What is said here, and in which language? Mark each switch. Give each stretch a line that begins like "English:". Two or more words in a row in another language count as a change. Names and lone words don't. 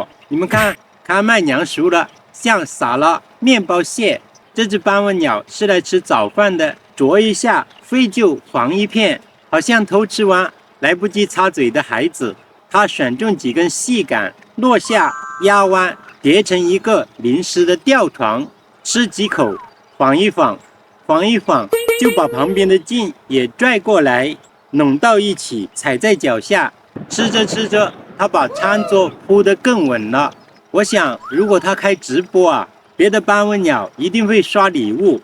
Chinese: 你們看，開麥娘熟了，像撒了麵包屑。這隻斑紋鳥是來吃早飯的，啄一下肺就黃一片，好像偷吃完來不及擦嘴的孩子。它選中幾根細桿，落下壓彎，疊成一個臨時的吊床，吃幾口，晃一晃，晃一晃，就把旁邊的莖也拽過來，攏到一起，踩在腳下。吃着吃着，它把餐桌鋪得更穩了。我想，如果它開直播啊，別的斑紋鳥一定會刷禮物。